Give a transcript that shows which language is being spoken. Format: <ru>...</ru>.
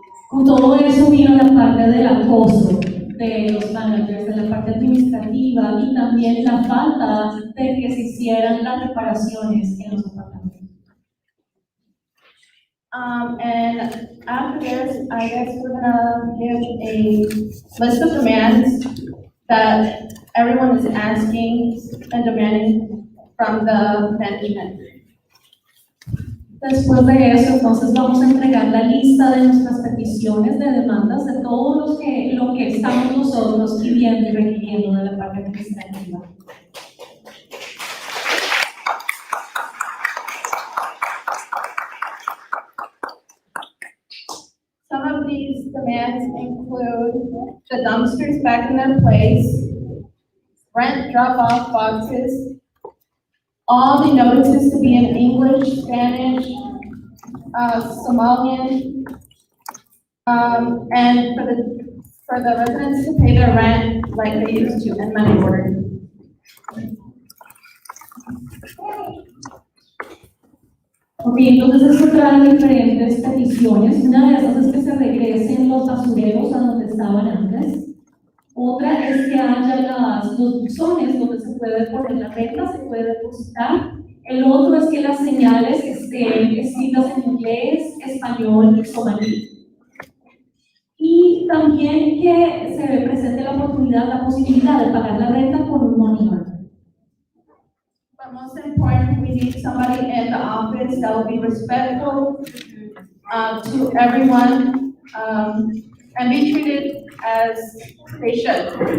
<es>Con todo eso vino la parte del acoso de los managers, de la parte administrativa y también la falta de que se hicieran las reparaciones en los apartamentos.</es> <en>And after this, I guess we're gonna give a list of demands that everyone is asking and demanding from the management.</en> <es>Después de eso, entonces vamos a entregar la lista de nuestras peticiones de demandas de todos lo que estamos nosotros pidiendo y requiriendo de la parte administrativa.</es> <en>Some of these demands include the dumpsters back in their place, rent drop-off boxes, all the notices to be in English, Spanish, Somalian, and for the residents to pay their rent like they used to in money order.</en> <es>Ok, entonces esto trae diferentes peticiones. Una de esas es que se regresen los basureros a donde estaban antes. Otra es que haya los buzones donde se puede poner la renta, se puede depositar. El otro es que las señales estén escritas en inglés, español y somalí. Y también que se presente la posibilidad de pagar la renta con un money order.</es> <en>But most important, we need somebody in the office that will be respectful to everyone and be treated as they should.</en>